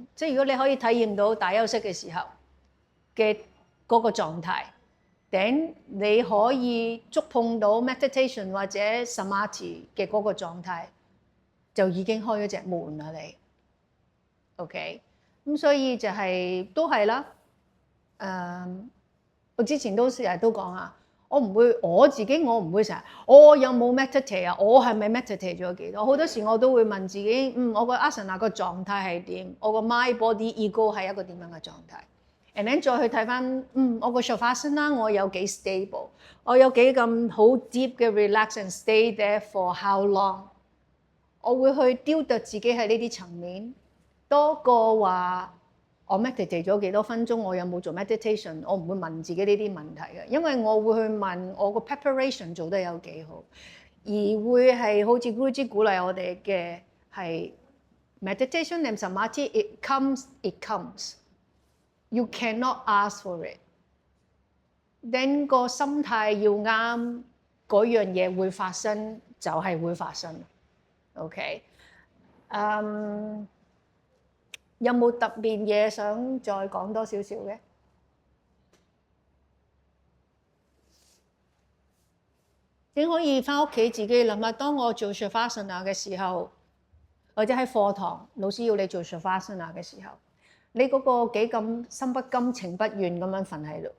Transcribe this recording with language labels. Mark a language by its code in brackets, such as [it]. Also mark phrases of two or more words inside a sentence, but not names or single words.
[yue] 即係如果你可以體驗到大休息嘅時候嘅嗰個狀態，頂你可以觸碰到 meditation 或者 Samadhi 嘅嗰個狀態，就已經開咗隻門啦你。OK， 咁所以就係都係啦。我之前都成日都講啊，我唔會我自己，我唔會成日我有冇 meditate 啊？我係咪 meditate 咗幾多？好多時我都會問自己，我個 asana 個狀態係點？我個 [en] mind body ego [yue] 係一個點樣嘅狀態 ？ [en] And then [yue] 再去睇翻，我個 Shavasana我有幾 stable， 我有幾咁好 deep 嘅 [en] relax and stay there for how long？ [yue] 我會去雕琢自己喺呢啲層面。多過話我 meditate 咗幾多分鐘，我有冇做 meditation？我唔會問自己呢啲問題嘅，因為我會去問我個 preparation 做得有幾好，而會係好似 Guruji 鼓勵我哋嘅係 [en] meditation and samadhi，it comes。 You cannot ask for it。 [yue] then 個心態要啱，嗰樣嘢會發生就係會發生。OK，有冇特別嘢想再講多少少嘅？你可以返屋企自己諗下，當我做 Shavasana 嘅時候，或者喺課堂老師要你做 Shavasana 嘅時候，你嗰個幾咁心不甘情不願咁樣瞓喺度。